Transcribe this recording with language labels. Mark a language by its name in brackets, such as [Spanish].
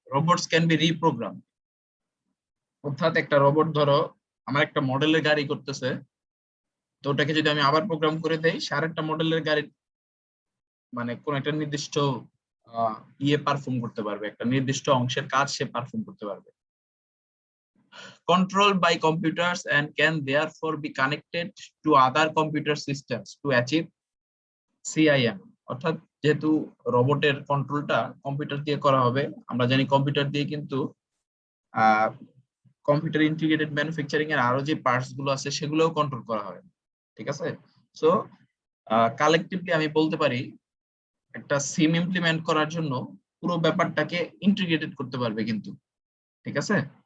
[English] Robots can be reprogram. [Bangla] অর্থাৎ একটা robot, ধরো আমার একটা মডেলের গাড়ি করতেছে, তো ওটাকে যদি আমি আবার প্রোগ্রাম করে দেই, সে আরেকটা মডেলের গাড়ি মানে কোন একটা নির্দিষ্ট ইয়ে পারফর্ম করতে পারবে, একটা নির্দিষ্ট অংশের কাজ সে পারফর্ম করতে পারবে। [English] Controlled by computers and can therefore be connected to other computer systems to achieve CIM. [Bangla] অর্থাৎ যেহেতু রোবটের কন্ট্রোলটা কম্পিউটার দিয়ে করা হবে, আমরা জানি কম্পিউটার দিয়ে কিন্তু কম্পিউটার ইন্টিগ্রেটেড ম্যানুফ্যাকচারিং এর আরো যে পার্টস গুলো আছে সেগুলোও কন্ট্রোল করা হয়, ঠিক আছে? সো কালেকটিভলি আমি বলতে পারি একটা সিম ইমপ্লিমেন্ট করার জন্য পুরো ব্যাপারটাকে ইন্টিগ্রেটেড করতে পারবে কিন্তু, ঠিক আছে?